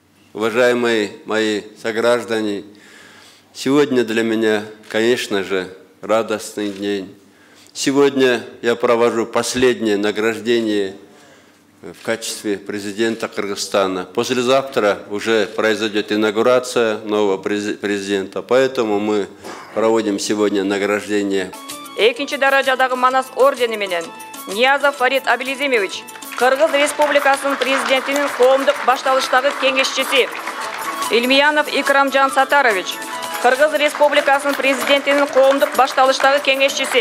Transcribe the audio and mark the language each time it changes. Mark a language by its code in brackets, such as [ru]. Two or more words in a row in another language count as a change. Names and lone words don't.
[ru] уважаемые мои сограждане, сегодня для меня, конечно же, радостный день. Сегодня я провожу последнее награждение в качестве президента Кыргызстана. Послезавтра уже произойдет инаугурация нового президента, поэтому мы проводим сегодня награждение. [ky] Экинчи даражадагы Манас ордени менен Ниязов Фарид Абилизимович, Кыргыз Республикасынын президентинин коомдук башталыштагы кеңешчиси. Илмиянов Икрамжан Сатарович, Кыргыз Республикасынын президентинин коомдук башталыштагы кеңешчиси.